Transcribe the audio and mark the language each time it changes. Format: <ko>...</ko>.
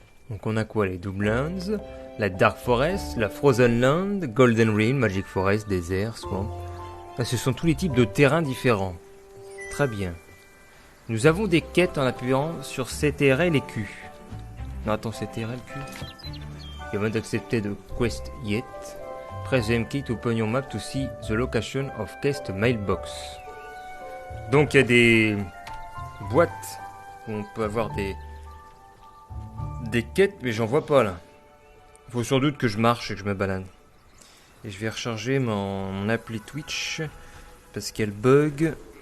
<fr>Donc on a quoi? Les Doublands, la Dark Forest, la Frozen Land, Golden Ring, Magic Forest, Désert, Swamp. Là, ce sont tous les types de terrains différents. Très bien. Nous avons des quêtes en appuyant sur CTRL et Q. Non, attends, CTRL, Q.</fr> <en>You haven't accepted the quest yet. Press the M key to open your map to see the location of quest mailbox.</en> <fr>Donc il y a des boîtes où on peut avoir des quêtes, mais j'en vois pas là. Il faut sans doute que je marche et que je me balade. Et je vais recharger mon appli Twitch parce qu'elle bug.</fr>